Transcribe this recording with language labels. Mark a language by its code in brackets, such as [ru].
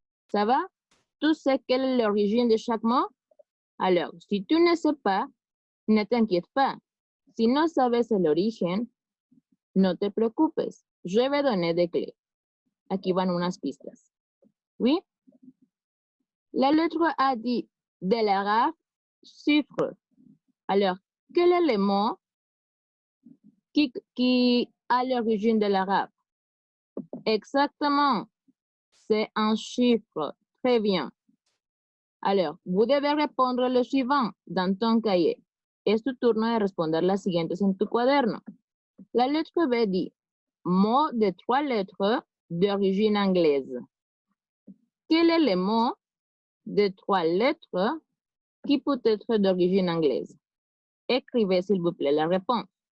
[fr] Ça va? Tu sais quelle est l'origine de chaque mot? Alors, si tu ne sais pas, ne t'inquiète pas. [es] Si no sabes el origen, no te preocupes. [fr] Je vais donner des clés. [es] Aquí van unas pistas. [fr] Oui? La lettre A dit de l'arabe chiffre. Alors, quel est le mot qui a l'origine de l'arabe? Exactement. C'est un chiffre. Très bien. Alors, vous devez répondre le suivant dans ton cahier. [es] Es tu turno de responder las siguientes en tu cuaderno. [fr] La lettre B dit, mot de 3 lettres d'origine anglaise. Quel est le mot de 3 lettres qui peut être d'origine anglaise? Écrivez, s'il vous plaît, la réponse.